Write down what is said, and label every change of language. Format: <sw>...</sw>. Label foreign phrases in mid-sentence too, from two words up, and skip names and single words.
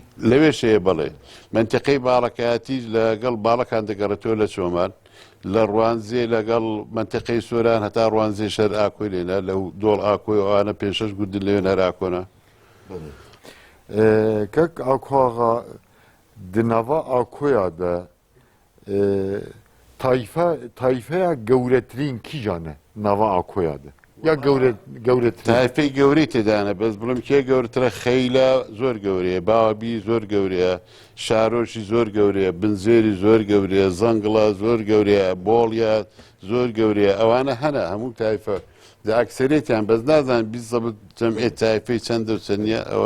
<ckb>لەوێ شەیە بەڵێ منتیقەی باڵەکەیەتی لەگەڵ باڵەکان دەگەڕێتەوە لە چۆمان لە ڕوانزێ لەگەڵ منتیقەی سۆران هەتا ڕوانزێ شەر ئاکۆی لێنە لەو دۆڵ ئاکۆی ئەوانە 5-6 گوندن لەوێ هەر ئاکۆنا</ckb> <ku>کەک ئاکۆغا دناوا ئاکۆیا de tayfeya gewretirîn kîjane nava Akoya de ya gewretirîn</ku> <ckb>تایفەی گەورەی تێدانە بەس بڵم کێ گەورترە خەیلا زۆر گەورەیە باوابی زۆر گەورەیە شارۆشی زۆر گەورەیە بنزێری زۆر گەورەیە زەنگڵا زۆر گەورەیە بۆڵیا زۆر گەورەیە ئەوانە هەنا هەموو تایفە ئەکسەرێتیان بەس نازان بیست جەمعێت تایفەی چەندە و چەندە ئەوە</ckb>